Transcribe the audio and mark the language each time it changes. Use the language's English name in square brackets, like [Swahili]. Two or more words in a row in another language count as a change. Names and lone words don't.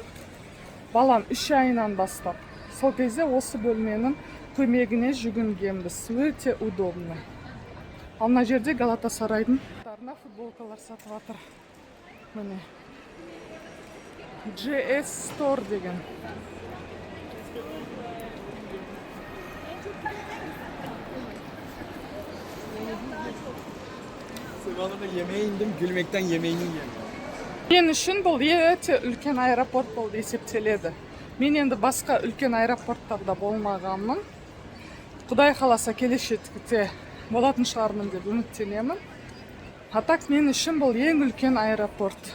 [Kazakh] Балам 3 айынан бастап. Сол кезде осы бөлменің көмегіне жүгінгенбіз. Өте удобно. Ал мына жерде Галатасарайдың футболкалар сатып жатыр. Міне. GS Store деген. [Turkish] Sıvalı'da yemeğe indim, gülmekten yemeğini yiyemiyorum. [Kazakh] Мен үшін бұл өте үлкен аэропорт болды есептеледі. Мен енді басқа үлкен аэропорттарда болмағанмын. Құдай қаласа келешекте болатын шығармын деп үміттенемін. [Russian] А так [Kazakh] мен үшін бұл ең үлкен аэропорт.